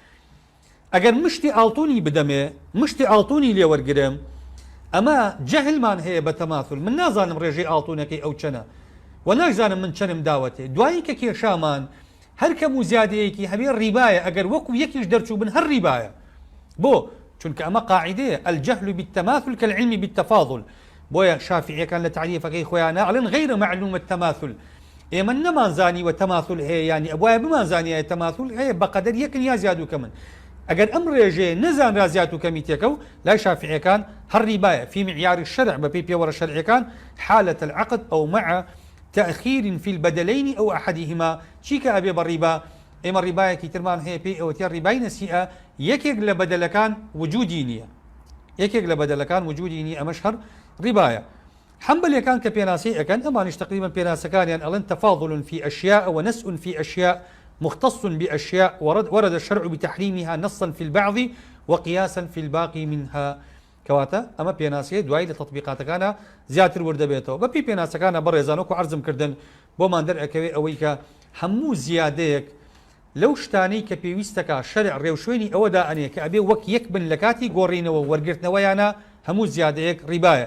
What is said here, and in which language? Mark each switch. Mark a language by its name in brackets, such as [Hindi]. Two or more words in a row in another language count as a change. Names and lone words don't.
[Central Kurdish] ئەگەر مشتی ئاڵتوونی بدەمێ مشتی ئاڵتوونی لێوەرگرم ئەمە جەهلمان هەیە بە تەماثل من نازانم ڕێژەی ئاڵتوونەکەی ئەو چەنە و نازانم من چەنم داوەتێ دوایی کە کێشامان هەر کەم و زیادەیەکی هەبێ ڕیبایە ئەگەر وەکو یەکیش دەرچوو بن هەر ڕیبایە. بۆ چونکە ئەمە قاعدەیە [Arabic] الجهل بالتماثل كالعلم بالتفاضل. [Central Kurdish] بۆیە شافعیەکان لە تعریفەکەی خۆیان ئەڵێن [Arabic] غير معلوم التماثل [Central Kurdish] ئێمە نەمانزانی وە تەماثل هەیە ینی ئەوایە بمانزانیایە تەماثل هەیە بەقەدەر یەکن یا زیاد و کەمن. ئەگەر ئەم ڕێژەیە نەزانرا زیاد و کەمی تێکە و لای شافعیەکان هەر ڕیبایە [Arabic] في معیار الشرع [Central Kurdish] بەپێی پێوەرە شەرعیەکان [Arabic] حالة العقد أو مع تأخير في البدلين أو أحدهما [Central Kurdish] چیکە ئەبێ بە ڕیبا. ئێمە ڕیبایەکی ترمان هەیە پێی ئەوەتە ڕیبای نەسیئە یەکێک لە بەدەلەکان وجودی نییە یەکێک لە بەدەلەکان وجودی نییە ئەمەش هەر ڕیبایە. حنبليەکان کە پێناسی ئەەکەن ئەمانیش تقریبا پێناسەکانیان ئەڵێن [Arabic] تفاضل في أشياء ونسء في أشياء مختص بأشياء ورد الشرع بتحريمها نصا في البعض وقياسا في الباقي منها. [Central Kurdish] کەواتە ئەمە پێناسیە دوای لە تطبیقاتەکانە زیاتر وردەبێتەوە. بەپی پێناسەکانە بەڕێزانۆکو عرضم کردن بۆمان دەرئەکەوێ ئەوەی کە هەموو زیادەیەک لەو شتانەی کە پێویستەکە شەرع ڕێوشوێنی ئەوەدا ئەنێ کە ئەبێ وەک یەک بن لە کاتی گۆڕینەوە وەرگرتنەوەیانە هەموو زیادەیەک ڕیبایە.